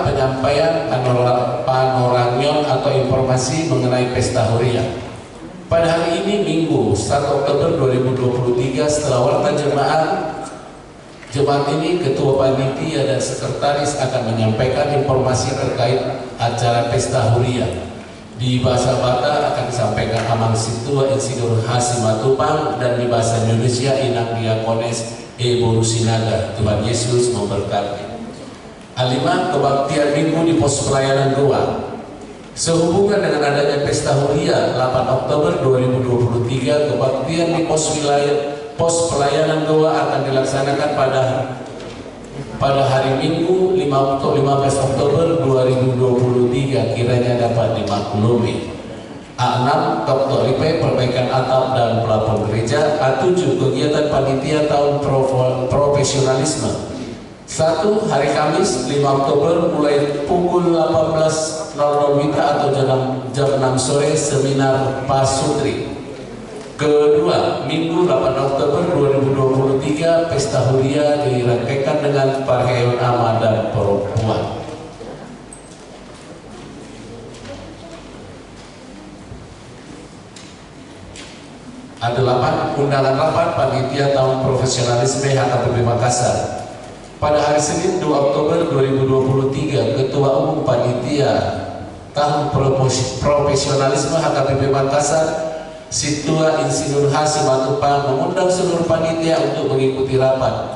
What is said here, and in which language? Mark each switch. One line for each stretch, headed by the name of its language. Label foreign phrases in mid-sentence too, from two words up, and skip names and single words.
Indonesian: Penyampaian panorangion atau informasi mengenai pesta Huria. Pada hari ini Minggu 1 Oktober 2023 setelah warta jemaat ini, Ketua Panitia dan Sekretaris akan menyampaikan informasi terkait acara pesta Huria. Di bahasa Batak akan disampaikan Amang Situa Insinyur Hasim Matupang, dan di bahasa Indonesia Inang Diakones Boru Sinaga. Tuhan Yesus memberkati. 5. Kebaktian Minggu di pos pelayanan Goa. Sehubungan dengan adanya pesta Huria 8 Oktober 2023, kebaktian di pos pelayanan Goa akan dilaksanakan pada hari Minggu 15 Oktober 2023, kiranya dapat dimaklumi. A6. Dr. IP perbaikan atap dan plafon gereja. A7. Kegiatan panitia tahun profesionalisme. 1. Hari Kamis 5 Oktober mulai pukul 18.00 WITA atau jam 6 sore seminar Pasutri. Kedua, Minggu 8 Oktober 2023 pesta Huria dirangkaikan dengan
Batak Toba: parheon ama
Indonesian: dan perempuan. Ada 8. Undangan rapat panitia tahun profesionalisme HKBP Makassar. Pada hari Senin 2 Oktober 2023, Ketua Umum Panitia tahun profesionalisme HKBP Makassar, Situa Insinyur Hasim Matupang, mengundang seluruh panitia untuk mengikuti rapat.